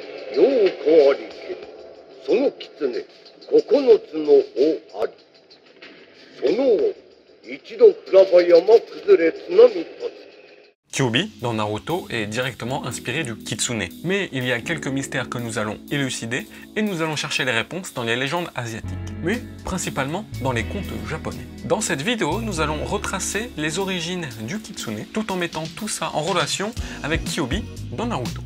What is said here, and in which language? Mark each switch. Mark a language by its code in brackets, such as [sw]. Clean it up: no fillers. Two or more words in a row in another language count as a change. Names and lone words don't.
[ja] ようこありけその狐9つの尾ありその尾一度降らば山崩れ津波立つ。 [fr] Kyuubi, dans Naruto, est directement inspiré du kitsune. Mais il y a quelques mystères que nous allons élucider et nous allons chercher les réponses dans les légendes asiatiques, mais principalement dans les contes japonais. Dans cette vidéo, nous allons retracer les origines du kitsune tout en mettant tout ça en relation avec Kyuubi dans Naruto.